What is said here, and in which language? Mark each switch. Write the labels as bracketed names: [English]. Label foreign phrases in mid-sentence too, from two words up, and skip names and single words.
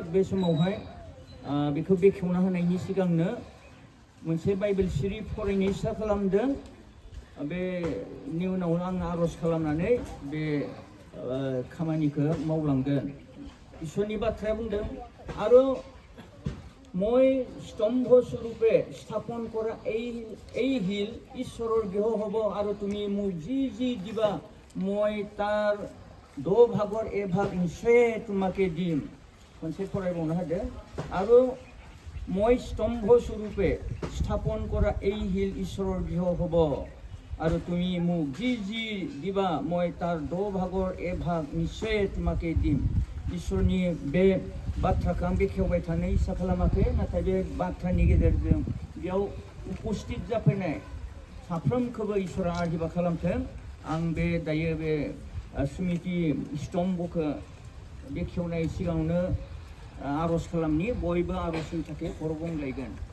[Bodo] बे समावहाय बेखौ बेखेवना होनायनि सिगांनो मोनसे बाइबेल सिरि फरायनो इसा खालामदों बेनि उनाव आं आर'ज खालामनानै बे खामानिखौ मावलांगोन इसोरनि बाथ्राया बुंदों आरो [Assamese] মই স্তম্ভ স্বৰূপে স্থাপন কৰা এই হিল ঈশ্বৰৰ গৃহ হ'ব আৰু তুমি মোক যি যি দিবা মই তাৰ 2 ভাগৰ 1 ভাগ নিশ্চয় তোমাকে দিম [Bodo] खनसे फरायबावनो हादों आरो [Assamese] মই স্তম্ভ স্বৰূপে স্থাপন কৰা এই হিল ঈশ্বৰৰ গৃহ হ'ব আৰু তুমি মোক যি যি দিবা মই তাৰ 2 ভাগৰ 1 ভাগ নিশ্চয় তোমাকে দিম [Bodo] इसोरनि बे बाथ्राखौ आं बेखेवबाय थानो इसा खालामाखै नाथाय बे बाथ्रानि गेजेरजों बेयाव उपस्थित जाफैनाय साफ्रोमखौबो इसोरा आशिर्बाद खालामथों आं बे दायो बे समिति स्तम्भखौ बेखेवनाय सिगाङावनो आर'ज खालामनि बयबो आर'जनि थाखाय खर' गंग्लायगोन